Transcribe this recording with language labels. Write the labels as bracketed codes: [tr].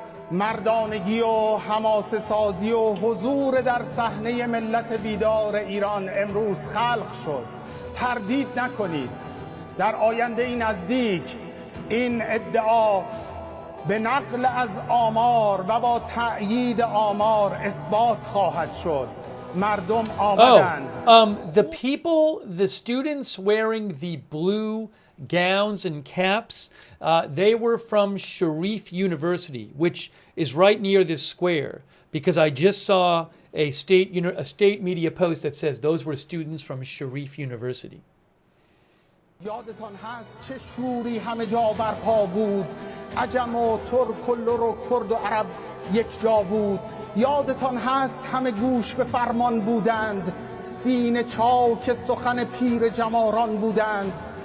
[fa] مردانگی و حماسه سازی و حضور در صحنه ملت بیدار ایران امروز خلق شد. تردید نکنید در آینده نزدیک این ادعا به نقل از آمار و با تأیید آمار اثبات خواهد شد. مردم آمدند. [en] The people, the students wearing the blue gowns and caps, they were from Sharif University, which is right near this square, because I just saw a state media post that says those were students from Sharif University. [fa] یادتان هست چه شوری همه جا برپا بود، عجم و ترک و لر و کرد و عرب یک جا بود. یادتان هست همه گوش به فرمان بودند، سینه چاک سخن پیر جماران بودند.